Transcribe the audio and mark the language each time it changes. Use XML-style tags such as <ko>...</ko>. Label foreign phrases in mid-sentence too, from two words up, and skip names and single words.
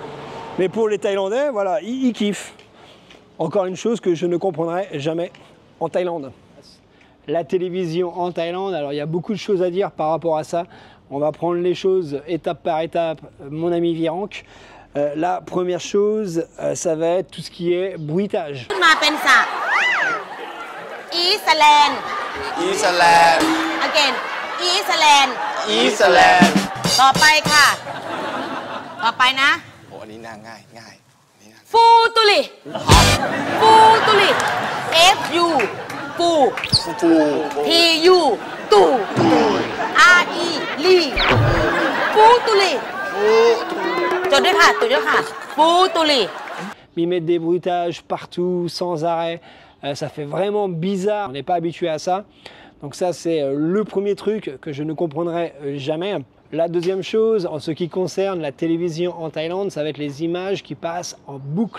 <fr>Mais pour les Thaïlandais, voilà, ils kiffent. Encore une chose que je ne comprendrai jamais en Thaïlande. La télévision en Thaïlande, alors il y a beaucoup de choses à dire par rapport à ça. On va prendre les choses étape par étape, mon ami Virenque. La première chose, ça va être tout ce qui est bruitage.</fr> <en>Eastland. Eastland. Again. Eastland. Eastland.</en> <th>ต่อไปค่ะ ต่อไปนะ โอ้อันนี้ง่ายง่าย ฟูตุลิ ฟูตุลิ F U ฟู ฟู T U ตู R E ลีฟูตุลิจดด้วยค่ะจดด้วยค่ะฟูตุลิ</th> <fr>Ils mettent des bruitages partout, sans arrêt. Ça fait vraiment bizarre. On n'est pas habitué à ça. Donc ça, c'est le premier truc que je ne comprendrai jamais. La deuxième chose, en ce qui concerne la télévision en Thaïlande, ça va être les images qui passent en boucle.</fr>